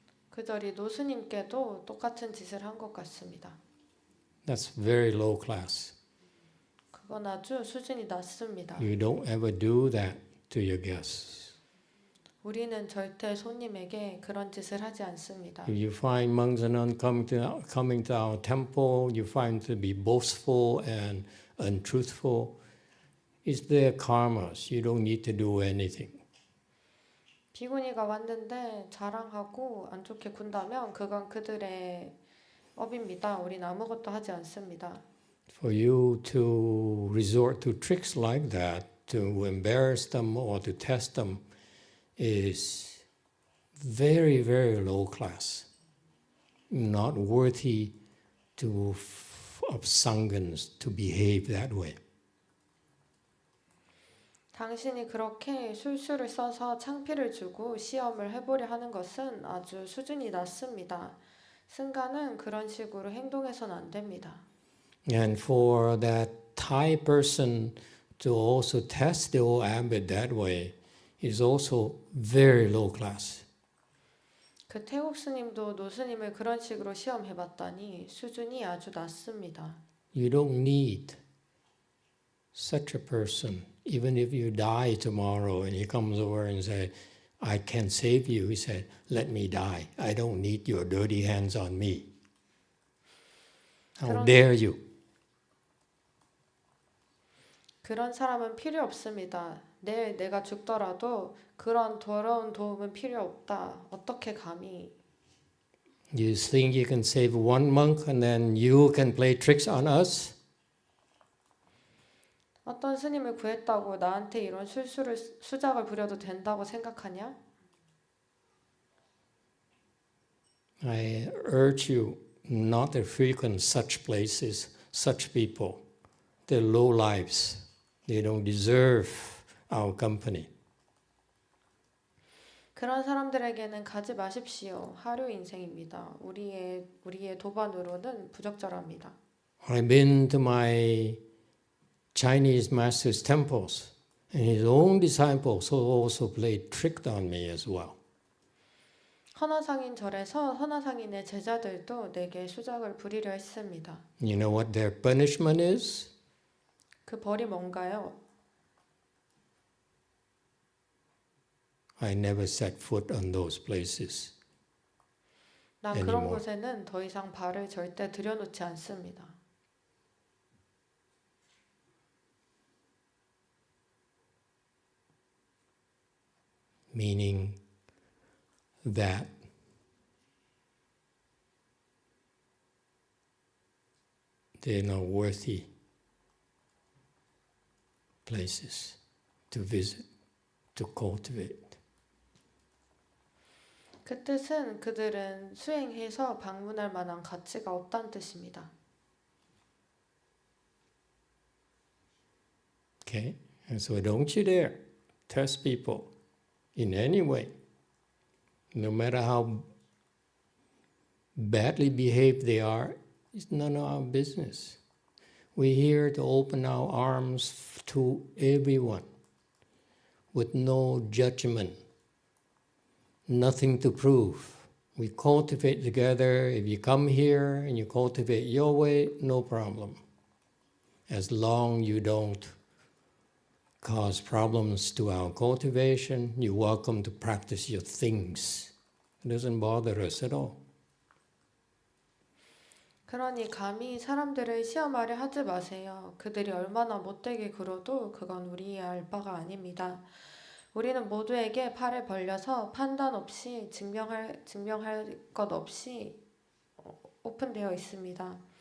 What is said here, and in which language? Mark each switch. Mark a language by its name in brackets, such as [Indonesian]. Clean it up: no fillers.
[Korean] 그 절이 노스님께도 똑같은 짓을 한 것 같습니다. [English] That's very low class. [Korean] 그건 아주 수준이 낮습니다. [English] You don't ever do that to your guests. [Korean] 우리는 절대 손님에게 그런 짓을 하지 않습니다. [English] If you find monks and nuns coming to our temple, you find to be boastful and untruthful, it's their karmas. You don't need to do anything. [Korean] 비구니가 왔는데 자랑하고 안 좋게 군다면 그건 그들의 업입니다. 우린 아무것도 하지 않습니다. [English] For you to resort to tricks like that, to embarrass them or to test them, is very, very low class. Not worthy of Sanghas to behave that way. [Korean] 당신이 그렇게 술수를 써서 창피를 주고 시험을 해보려 하는 것은 아주 수준이 낮습니다. 승가는 그런 식으로 행동해서는 안 됩니다. [English] And for that Thai person to also test the old abbot that way is also very low class. [Korean] 그 태국 스님도 노스님을 그런 식으로 시험해봤다니 수준이 아주 낮습니다. [English] You don't need such a person. Even if you die tomorrow and he comes over and says, I can save you, he said, let me die. I don't need your dirty hands on me. How dare you? [Korean] 그런 사람은 필요 없습니다. 내일 내가 죽더라도 그런 더러운 도움은 필요 없다. 어떻게 감히? [English] You think you can save one monk and then you can play tricks on us? [Korean] 어떤 스님을 구했다고 나한테 이런 수작을 부려도 된다고 생각하냐? [English] I urge you not to frequent such places, such people. They're low lives. They don't deserve our company. [Korean] 그런 사람들에게는 가지 마십시오. 하류 인생입니다. 우리의 도반으로는 부적절합니다. [English] I've been to my Chinese master's temples, and his own disciples also played trick on me as well. [Korean] 헌화상인 절에서 헌화상인의 제자들도 내게 수작을 부리려 했습니다. [English] You know what their punishment is? [Korean] 그 벌이 뭔가요? [English] I never set foot on those places. [Korean] 난 그런 [English] anymore. [Korean] 곳에는 더 이상 발을 절대 들여놓지 않습니다. [English] Meaning that they're not worthy places to visit, to cultivate. [Korean] 그 뜻은 그들은 수행해서 방문할 만한 가치가 없다는 뜻입니다. [English] Okay? And so don't you dare test people in any way, no matter how badly behaved they are. It's none of our business. We're here to open our arms to everyone with no judgment, nothing to prove, We cultivate together. If you come here and you cultivate your way, no problem. As long you don't cause problems to our cultivation, you're welcome to practice your things. It doesn't bother us at all. [Korean] 그러니 감히 사람들을 시험하려 하지 마세요. 그들이 얼마나 못되게 굴어도 그건 우리의 알 바가 아닙니다. 우리는 모두에게 팔을 벌려서 판단 없이 증명할 것 없이 오픈되어 있습니다.